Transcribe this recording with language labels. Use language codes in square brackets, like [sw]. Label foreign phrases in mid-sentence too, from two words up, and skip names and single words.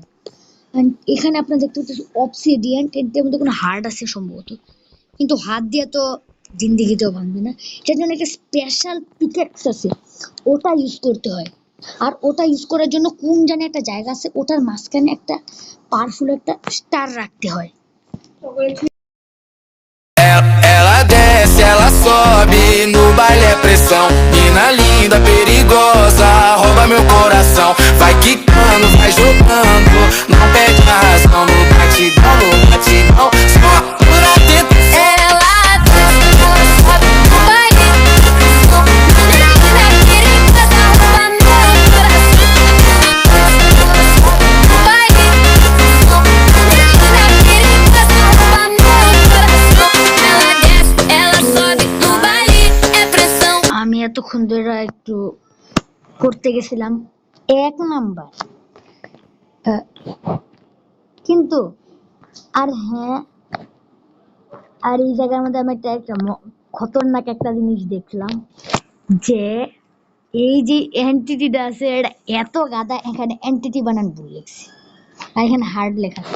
[bn] And এখানে আপনারা দেখতে পাচ্ছেন অবসিডিয়ান, এর মধ্যে কোনো হার্ড আছে সম্ভবত, কিন্তু হাত দিয়ে তো জিন্দিগিতেও ভাঙবে না। সেটার জন্য একটা [en] special pickaxe [bn] আছে, ওটা ইউজ করতে হয়। আর ওটা ইউজ করার জন্য কোন জানি একটা জায়গা আছে, ওটার মাঝখানে একটা পাওয়ারফুল একটা স্টার রাখতে হয়। [pt] Ela desce, ela sobe, no baile é pressão. Mina linda, perigosa, rouba meu coração. Vai quicando, vai jogando, não perde a razão. No batidão, no batidão, só por atento. Ela desce, ela sobe, no baile é pressão. Mina linda, perigosa, rouba meu coração. Ela sobe, no baile é pressão. Mina linda, perigosa, rouba meu coração. Ela desce, ela sobe, no baile é pressão. [bn] আমি এতক্ষণ ধরে একটু করতে গেছিলাম 1 নাম্বার, কিন্তু আর হ্যাঁ, আর এই জায়গার মধ্যে আমি একটা খতরনাক একটা জিনিস দেখলাম, যে এই যে এন্টিটিটা আছে এটা এত গাদা, এখানে এন্টিটি বানান ভুল লেখছে, আর এখানে হার্ড লেখা আছে।